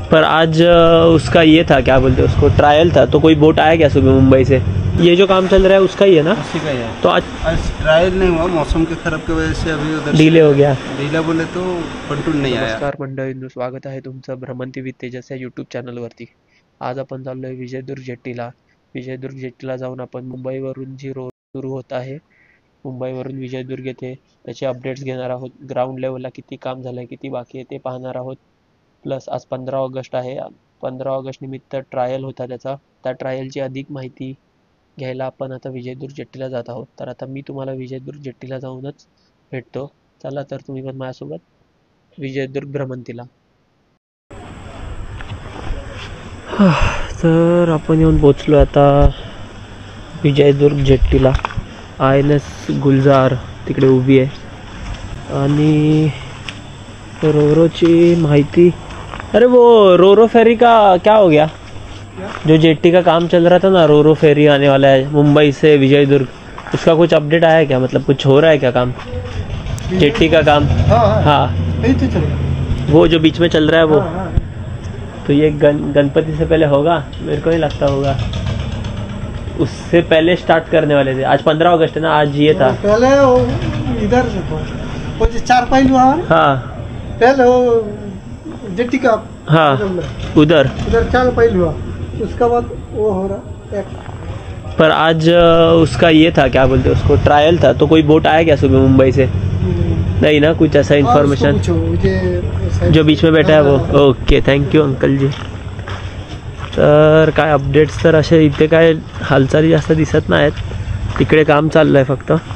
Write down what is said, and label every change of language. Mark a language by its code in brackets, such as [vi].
[hi] पर आज उसका ये था, क्या बोलते हैं उसको, ट्रायल था। तो कोई बोट आया क्या सुबह मुंबई से? ये जो काम चल रहा है उसका ही है ना? उसी का ही है। तो आज ट्रायल नहीं हुआ, मौसम के खराब की वजह से अभी उधर डिले हो गया। डिले बोले तो कंटून नाही आया। [mr] नमस्कार मंडळींनो, स्वागत आहे तुमचं भ्रमंती विथ तेजस या यूट्यूब चॅनलवरती। आज आपण चाललोय विजयदुर्ग जेट्टीला। विजयदुर्ग जेट्टीला जाऊन आपण मुंबईवरून जी रोड सुरू होत आहे, मुंबईवरून विजयदुर्ग येथे त्याचे अपडेट्स घेणार आहोत। ग्राउंड लेवलला किती काम झालंय, किती बाकी आहे ते पाहणार आहोत। प्लस आज 15 ऑगस्ट आहे। 15 ऑगस्ट निमित्त ट्रायल होता त्याचा, त्या ट्रायलची अधिक माहिती घ्यायला आपण आता विजयदुर्ग जेट्टीला जात आहोत। तर आता मी तुम्हाला विजयदुर्ग जेट्टीला जाऊनच भेटतो। चला तर तुम्ही पण माझ्यासोबत विजयदुर्ग भ्रमंतीला। तर आपण येऊन पोचलो आता विजयदुर्ग जेट्टीला। INS गुलजार तिकडे उभी आहे आणि रोरोची माहिती। [hi] अरे वो रोरो फेरी का क्या हो गया? जो जेट्टी का काम चल रहा था ना, रोरो फेरी आने वाला है मुंबई से विजयदुर्ग, उसका कुछ अपडेट आया क्या? मतलब कुछ हो रहा है क्या काम जेट्टी का काम? हाँ वो जो बीच में चल रहा है वो। तो ये गणपति से पहले होगा? मेरे को नहीं लगता होगा, उससे पहले स्टार्ट करने वाले थे। आज 15 अगस्त है ना, आज ये था पहले वो इधर से था, वो जो चार पाइल हुआ है, हाँ पहले वो जेट्टी का, हाँ उधर चार पाइल हुआ, उसका बाद वो हो रहा एक। पर आज उसका ये था, क्या बोलते हैं उसको, ट्रायल था। तो कोई बोट आया क्या सुबह मुंबई से? नहीं ना, कुछ ऐसा इन्फॉर्मेशन जो बीच में बैठा है वो? [en] Okay, thank you uncle ji. [mr] तर काय अपडेट्स तर असे इथे काय हालचाली जास्त दिसत नाहीत, तिकडे काम चाललंय फक्त।